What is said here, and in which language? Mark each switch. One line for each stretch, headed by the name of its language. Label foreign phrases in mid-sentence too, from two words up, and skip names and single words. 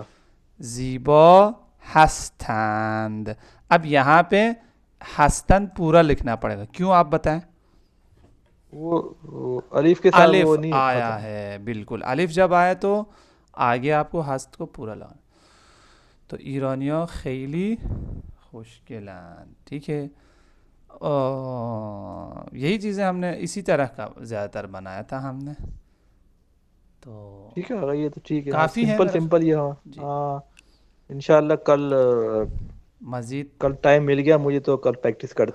Persian: زیبا ہستند.
Urdu: اب یہاں پہ ہستند پورا لکھنا پڑے گا، کیوں آپ بتائیں؟ وہ الف کے ساتھ وہ الف نہیں آیا ختم. ہے، بالکل الف جب آئے تو آگے آپ کو ہست کو پورا لانا.
Persian: تو ایرانیا خیلی خوشگلند،
Urdu: ٹھیک ہے. یہی چیزیں ہم نے اسی طرح کا زیادہ تر بنایا تھا ہم نے، تو ٹھیک ہے یہ تو ٹھیک ہے. ہاں کافی ہے سمپل میرا سمپل یہ. ہاں جی. ہاں انشاءاللہ کل مزید کل ٹائم مل گیا مجھے تو کل پریکٹس کرتے ہیں